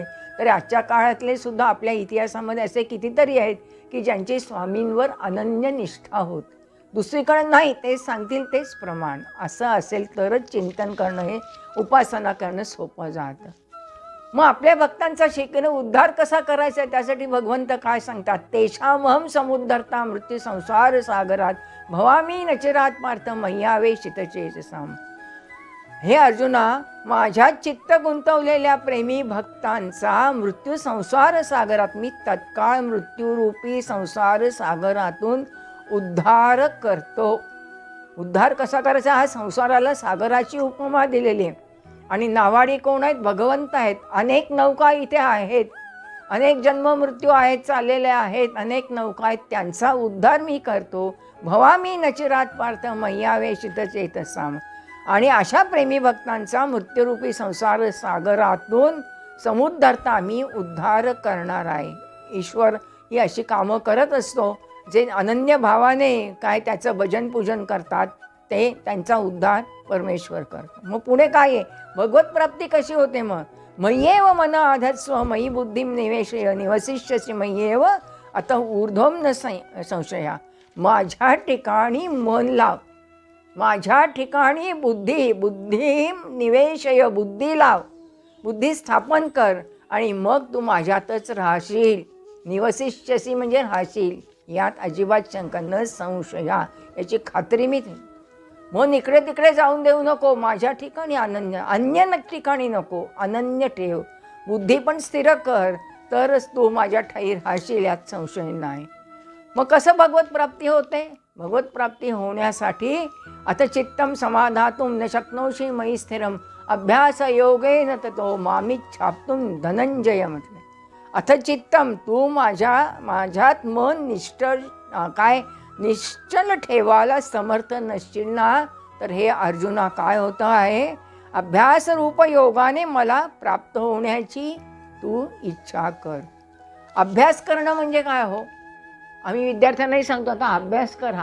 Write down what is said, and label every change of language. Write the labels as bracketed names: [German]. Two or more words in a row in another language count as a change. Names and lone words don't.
[Marathi] तर आजच्या काळातले सुद्धा आपल्या इतिहासामध्ये असे कितीतरी आहेत की ज्यांची स्वामींवर अनन्य निष्ठा होत. दुसरीकडे नाही, ते सांगतील तेच प्रमाण. असं असेल तरच चिंतन करणं, हे उपासना करणं सोपं जातं. मग आपल्या भक्तांचा शिकणं उद्धार कसा करायचा आहे त्यासाठी भगवंत काय सांगतात, [Sanskrit] तेषामहम समुद्धरता मृत्यू संसार सागरात भवामी नचिरात पार्थ मय्यावे शितचेतसाम. [Marathi] हे अर्जुना, माझ्या चित्त गुंतवलेल्या प्रेमी भक्तांचा मृत्यू संसार सागरात मी तत्काळ मृत्यूरूपी संसार सागरातून उद्धार करतो. उद्धार कसा करायचा? हा संसाराला सागराची उपमा दिलेली आहे. आणि नावाडी कोण आहेत? भगवंत आहेत. अनेक नौका इथे आहेत, अनेक जन्ममृत्यू आहेत, चाललेल्या आहेत, अनेक नौका आहेत, त्यांचा उद्धार मी करतो. [Sanskrit] भवामी नचिरात पार्थ मय्यावे शितचेतसाम. [Marathi] आणि अशा प्रेमी भक्तांचा मृत्यूरूपी संसार सागरातून समुद्धरता मी उद्धार करणार आहे. ईश्वर ही अशी कामं करत असतो. जे अनन्य भावाने काय त्याचं भजन पूजन करतात ते त्यांचा उद्धार परमेश्वर करतो. मग पुढे काय आहे? भगवत प्राप्ती कशी होते? [Sanskrit] मग मय्येव मन आधत्स्व मयी बुद्धिम निवेशय निवसिष्यसि मय्येव आता ऊर्ध्वम न संशया. [Marathi] माझ्या ठिकाणी मन लाव, माझ्या ठिकाणी बुद्धी निवेशय, बुद्धी लाव, बुद्धी स्थापन कर आणि मग तू माझ्यातच राहशील. निवसिष्यसी म्हणजे राहशील, यात अजिबात शंका [Sanskrit] न संशया, [Marathi] याची खात्री मी. मग इकडे तिकडे जाऊन देऊ नको, माझ्या ठिकाणी अनन्य, अन्य ठिकाणी नको, अनन्य ठेव. बुद्धी पण स्थिर कर, तरच तू माझ्या ठाई राहशील, यात संशय नाही. मग कसं भगवत प्राप्ती होते? भगवत प्राप्ती होण्यासाठी आता [Sanskrit] चित्तम समाधातुम न शक्नोषी मयी स्थिरम अभ्यास योगेन ततो मामिच्छाप्तुम धनंजय म्हटलं. अथ चित्तम, [Marathi] तू माझ्यात मन निश्चल ठेवायला समर्थ नसशील ना, तर हे अर्जुना काय होतं आहे? अभ्यास रूप योगाने मला प्राप्त होण्याची तू इच्छा कर. अभ्यास करणं म्हणजे काय हो? आम्ही विद्यार्थ्यांनाही सांगतो, आता अभ्यास करा.